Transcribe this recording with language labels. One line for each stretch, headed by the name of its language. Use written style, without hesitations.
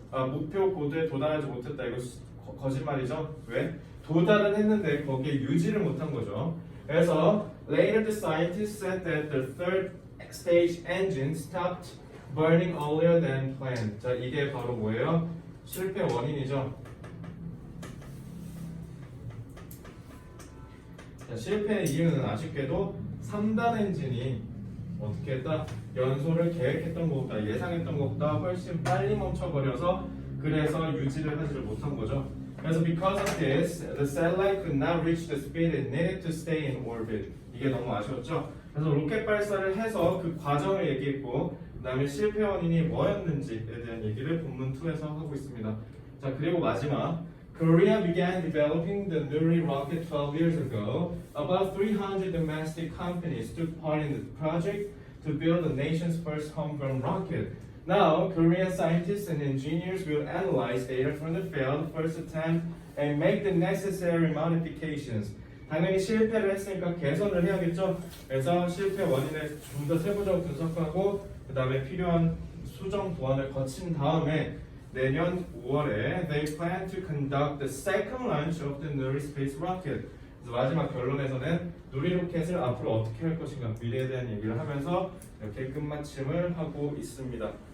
Korean: 목표 고도에 도달하지 못했다. 이거 거짓말이죠? 왜? 도달은 했는데 거기에 유지를 못한 거죠. 그래서
English: later the scientists said that the third stage engine stopped burning earlier than planned.
Korean: 자, 이게 바로 뭐예요? 실패 원인이죠. 자, 실패의 이유는 아쉽게도 3단 엔진이 어떻게 했다? 연소를 계획했던 것보다 예상했던 것보다 훨씬 빨리 멈춰버려서 그래서 유지를 하지를 못한 거죠. 그래서
English: because of this, the satellite could not reach the speed it needed to stay in orbit.
Korean: 이게 너무 아쉬웠죠. 그래서 로켓 발사를 해서 그 과정을 얘기했고 그 다음에 실패 원인이 뭐였는지에 대한 얘기를 본문 2에서 하고 있습니다. 자, 그리고 마지막
English: Korea began developing the Nuri rocket 12 years ago. About 300 domestic companies took part in the project to build the nation's first homegrown rocket. Now, Korean scientists and engineers will analyze data from the failed first attempt and make the necessary modifications.
Korean: 당연히 실패를 했으니까 개선을 해야겠죠. 그래서 실패 원인을 좀 더 세부적으로 분석하고 그 다음에 필요한 수정 보완을 거친 다음에 내년 5월에
English: they plan to conduct the second launch of the Nuri space rocket.
Korean: 그래서 마지막 결론에서는 누리 로켓을 앞으로 어떻게 할 것인가 미래에 대한 얘기를 하면서 이렇게 끝마침을 하고 있습니다.